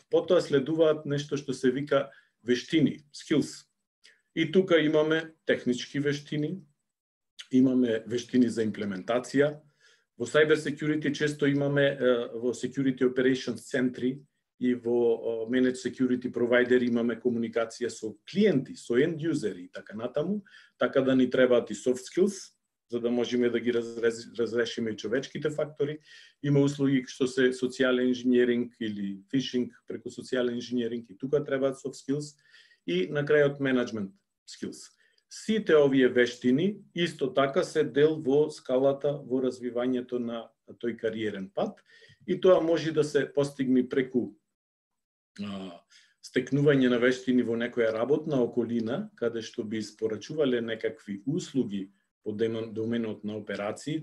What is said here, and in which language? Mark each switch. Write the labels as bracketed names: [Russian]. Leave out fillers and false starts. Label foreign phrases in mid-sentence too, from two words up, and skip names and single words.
[Macedonian] Потоа следуваат нешто што се вика вештини, skills. И тука имаме технички вештини, имаме вештини за имплементација. Во [English] cyber security [Macedonian] често имаме во [English] security operations [Macedonian] центри и во [English] managed security provider [Macedonian] имаме комуникација со клиенти, со [English] end useri [Macedonian] и така натаму, така да ни требаат и [English] soft skills, [Macedonian] за да можеме да ги разрешиме и човечките фактори. Има услуги што се социјален инженеринг или фишинг преку социјален инженеринг и тука требаат [English] soft skills [Macedonian] и на крајот [English] management skills. [Macedonian] Сите овие вештини исто така се дел во скалата во развивањето на тој кариерен пат и тоа може да се постигне преку стекнување на вештини во некоја работна околина, каде што би испорачувале некакви услуги во доменот на операции.